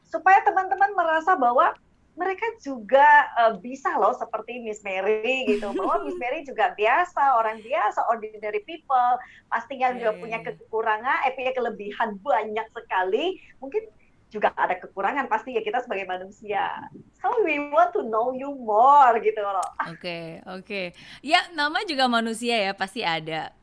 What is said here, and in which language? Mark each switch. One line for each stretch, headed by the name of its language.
Indonesian: Supaya teman-teman merasa bahwa mereka juga bisa loh seperti Miss Mary gitu, bahwa Miss Mary juga biasa, orang biasa,
English: ordinary people,
Indonesian: pastinya juga punya kekurangan, punya kelebihan banyak sekali, mungkin juga ada kekurangan pasti ya kita sebagai manusia.
English: So we want to know you more
Indonesian: gitu loh. Oke. Ya, nama juga manusia ya, pasti ada.